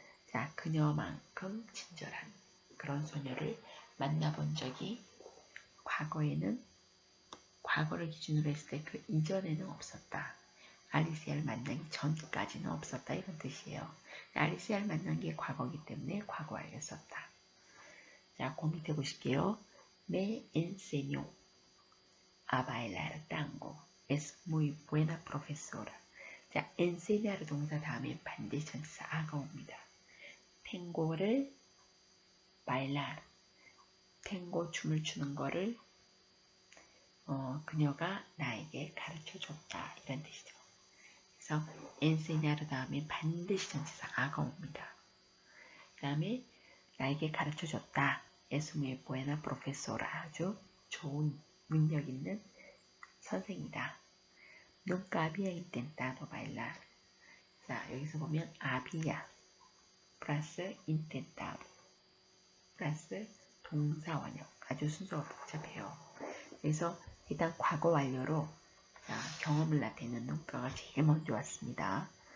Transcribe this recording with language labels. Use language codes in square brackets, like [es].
[ko] 자, 그녀만큼 친절한 그런 소녀를 만나본 적이 과거에는, 과거를 기준으로 했을 때 그 이전에는 없었다. 알리시아를 만나기 전까지는 없었다, 이런 뜻이에요. 알리시아를 만난 게 과거이기 때문에 과거 완료 썼다. 자, 그 밑에 보실게요. [es] Me enseñó a bailar tango. Es muy buena profesora. [ko] 자, enseñar 동사 다음에 반드시 전치사 아가 옵니다. 탱고를 bailar, 탱고 춤을 추는 거를 그녀가 나에게 가르쳐 줬다, 이런 뜻이죠. 그래서 enseñar 다음에 반드시 전치사 아가 옵니다. 그 다음에 나에게 가르쳐 줬다. [es] Es muy buena profesora. [ko] 아주 좋은 능력 있는 선생이다. [es] Nunca había intentado bailar. [ko] 자, 여기서 보면 había 플러스 intentado 플러스 동사 원형. 아주 순서가 복잡해요. 그래서 일단 과거 완료로 자, 경험을 나타내는 nunca가 제일 먼저 왔습니다.